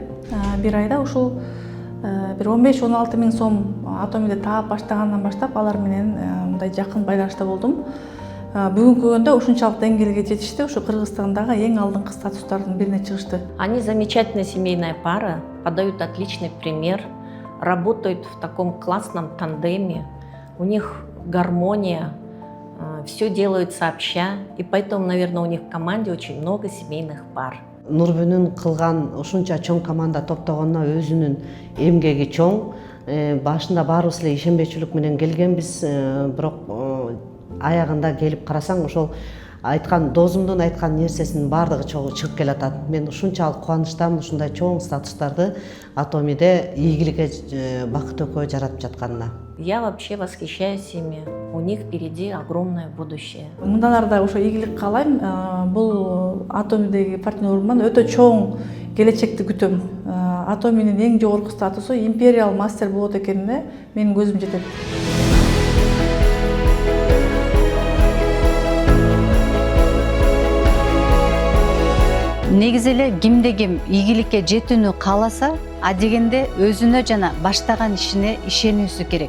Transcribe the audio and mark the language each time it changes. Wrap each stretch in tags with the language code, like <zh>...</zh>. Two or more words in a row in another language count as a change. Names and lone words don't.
<ky>Бир айда ушул бир 15-16 миң сом Атомиде таап баштагандан баштап алар менен мындай жакын байланышта болдум. Бүгүнкү күндө ушунчалык деңгээлге жетишти, ушу Кыргызстандагы эң алдыңкы статустардын бирине чыгышты.</ky> <ru>Они замечательная семейная пара, подают отличный пример, работают в таком классном тандеме, у них гармония, все делают сообща, и поэтому, наверное, у них в команде очень много семейных пар.</ru> <ky>Нурбүнүн кылган ушунча чоң команда топтогонуна өзүнүн эмгеги чоң. Башында баарыбыз эле ишенбечүлүк менен келгенбиз, бирок аягында келип карасаң, ошол айткан досумдун айткан нерсесинин баардыгы чыгып келатат. Мен ушунчалык кубанычтамын ушундай чоң статустарды Атомиде ийгиликке бакыт экөө жаратып жатканына.</ky> <ru>Я вообще восхищаюсь ими. У них впереди огромное будущее.</ru> <ky>Мындан ары да ошо ийгилик каалайм. Бул Атомидеги партнеруман өтө чоң келечекти күтөм. Атоминин эң жогорку статусу империал мастер болот экенине менин көзүм жетет. Негизи эле кимде ким ийгиликке жетүүнү кааласа, адегенде өзүнө жана баштаган ишине ишенүүсү керек.</ky>